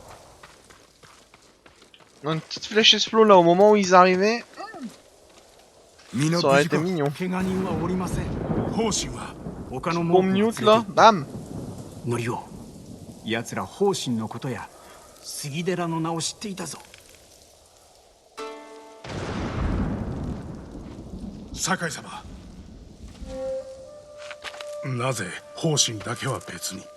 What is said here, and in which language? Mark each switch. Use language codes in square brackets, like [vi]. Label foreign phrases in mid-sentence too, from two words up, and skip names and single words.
[fr] Une petite flèche explo là au moment où ils arrivaient. Ça aurait été mignon. [ja] 怪我人はおりません。方針は [fr] Bon mute là, bam. [ja] ノリオ、奴ら方針のことや杉寺の名を知っていたぞ。酒井様、なぜ方針だけは別に。